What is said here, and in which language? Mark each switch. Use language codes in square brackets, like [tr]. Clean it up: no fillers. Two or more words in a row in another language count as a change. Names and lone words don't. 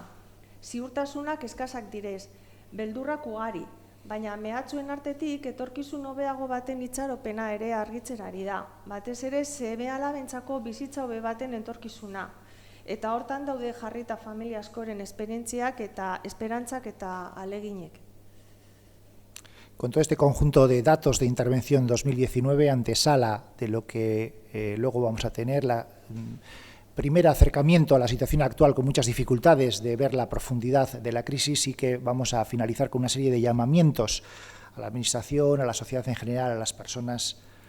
[eu] Ziurtasunak eskazak direz, beldurrak ugari, baina mehatxuen artetik etorkizun hobeago baten itxaropena ere argitzen ari da. Batez ere, seme-alabentzako bizitza hobe baten etorkizuna. Eta hortan daude jarrita familia askoren esperientziak eta esperantzak eta aleginek. [es] Con todo este conjunto de datos de intervención 2019, antesala de lo que luego vamos a tener, la primer acercamiento a la situación actual con muchas dificultades de ver la profundidad de la crisis, sí que vamos a finalizar con una serie de llamamientos a la Administración, a la sociedad en general, a las personas.